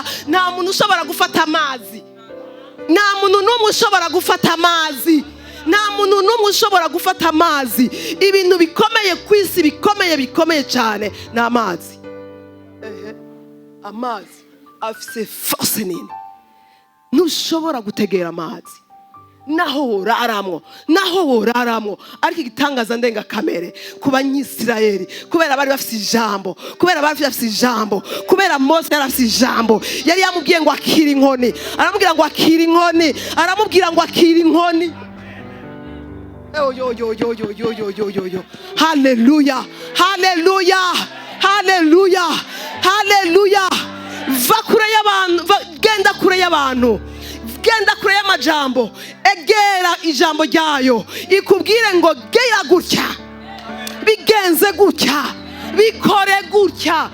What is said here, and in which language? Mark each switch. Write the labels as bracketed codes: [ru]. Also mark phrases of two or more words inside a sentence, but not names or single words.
[rw] Nta muntu ushobora gufata amazi, nta muntu n'umwe ushobora gufata amazi, nta muntu n'umwe ushobora gufata amazi. Ibintu bikomeye ku isi bikomeye cyane ni amazi. [rn] Amazi afise force nini. Ntushobora gutegera amazi naho woraramwo. [rw] Ariko igitangaza ndenga kamere ku banyisirayeli, kubera bari bafite ijambo, kubera Mose yari afite ijambo, yari yamubwiye ngo akira inkoni, aramubwira ngo akira inkoni. Haleluya. [rn] Va kure y'abantu, genda kure y'amajambo, egera ijambo ryayo ikubwire ngo geya gutya, bigenze gutya, bikore gutya.